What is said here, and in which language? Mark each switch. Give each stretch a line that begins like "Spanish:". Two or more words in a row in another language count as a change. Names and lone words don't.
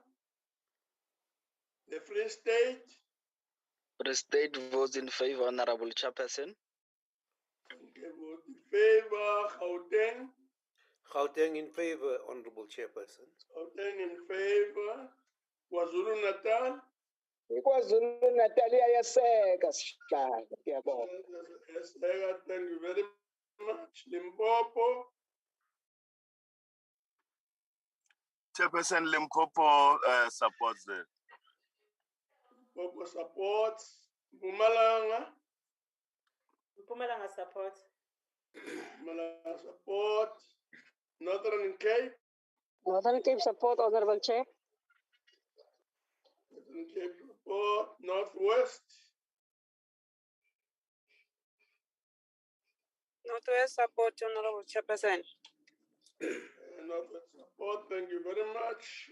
English: The Free State? The state votes in favor, Honorable Chairperson. Okay, vote in favor. Gauteng? Gauteng in favor, Honorable Chairperson. Gauteng in favor. KwaZulu Natal?
Zulu: KwaZulu Natal iyaseka sihlalo.
English: Thank you very much. Limpopo? Chairperson, Limpopo supports it. Limpopo supports. Mpumalanga? Mpumalanga support. Mpumalanga support. Northern Cape? Northern Cape support, Honorable Chair. Northern Cape support. Northwest? Northwest support, Honorable Chairperson. Northwest support, thank you very much.